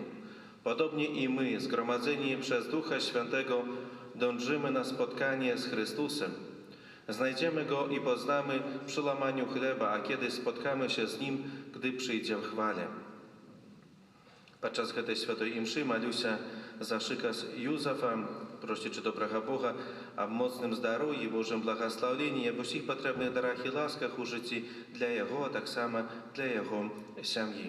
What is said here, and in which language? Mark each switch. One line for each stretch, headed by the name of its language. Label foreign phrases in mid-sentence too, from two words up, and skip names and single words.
Polish: Podobnie i my, zgromadzeni przez Ducha Świętego, dążymy na spotkanie z Chrystusem. Znajdziemy Go i poznamy przy łamaniu chleba, a kiedy spotkamy się z Nim, gdy przyjdzie w chwale. Podczas tej świętej mszy
Ukrainian: молюся за Шикас Юзефа, просячи доброго Бога об моцнім здоров'ї, Божим благословенні, об усіх потрібних дарах і ласках у житті для Його, а так само для Його сім'ї.